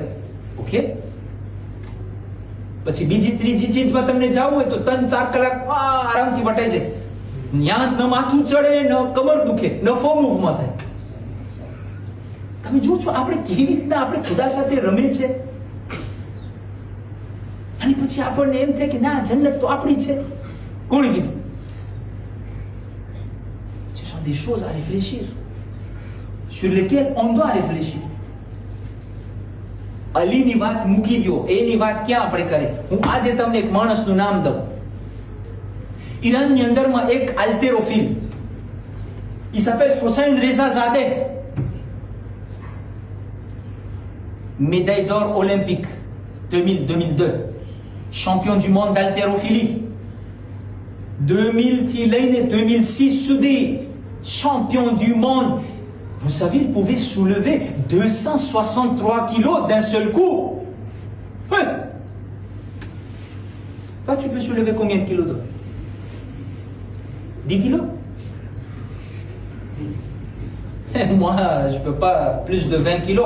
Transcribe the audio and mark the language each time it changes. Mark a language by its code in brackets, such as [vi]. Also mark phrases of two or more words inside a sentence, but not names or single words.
[gu] ઓકે, પછી બીજી ત્રીજી ચીજમાં તમને જાવું હોય તો 3-4 કલાક આરામથી વટાઈ જાય. ત્યાં ન માથું ચડે, ન કમર દુખે, ન ફો મૂવમાં થાય. તમે જો છો આપણે કેવી રીતના આપણે ખુદા સાથે રમે છે. અને પછી આપણને એમ થાય કે ના, જન્નત તો આપણી છે. કોણે કીધું? [fr] Ce sont des choses à réfléchir, sur lesquelles on doit réfléchir. [gu] અલીની વાત મૂકી દો, એની વાત ક્યાં આપણે કરે. હું આજે તમને એક માણસનું નામ દઉં. ઈરાનની અંદરમાં એક આલ્ટેરોફિલ, [fr] il s'appelle Hossein Reza Zadeh, médaille d'or olympique 2002, champion du monde d'haltérophilie 2000 [gu] થી લઈને [fr] 2006 સુધી, champion du monde. Vous savez, il pouvait soulever 263 kilos d'un seul coup. Ouais. Toi, tu peux soulever combien de kilos d'eau? 10 kilos? Moi, je ne peux pas plus de 20 kilos.